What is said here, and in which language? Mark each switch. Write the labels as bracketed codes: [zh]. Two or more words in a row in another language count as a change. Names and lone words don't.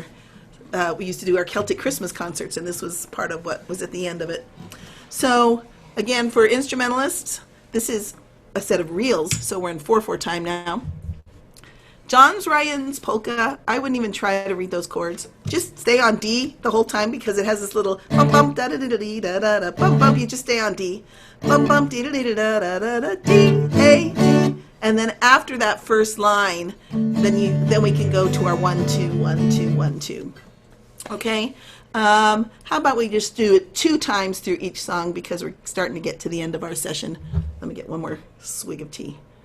[en] We used to do our Celtic Christmas concerts, and this was part of what was at the end of it. So again, for instrumentalists, this is a set of reels. So we're in 4/4 time now. John's Ryan's polka, I wouldn't even try to read those chords. Just stay on D the whole time because it has this little bum bum da da da da da da da bum bum. You just stay on D, bum bum dee da da da da da da D A D, and then after that first line, then we can go to our 1 2 1 2 1 2. Okay. How about we just do it 2 times through each song because we're starting to get to the end of our session. Let me get one more swig of tea.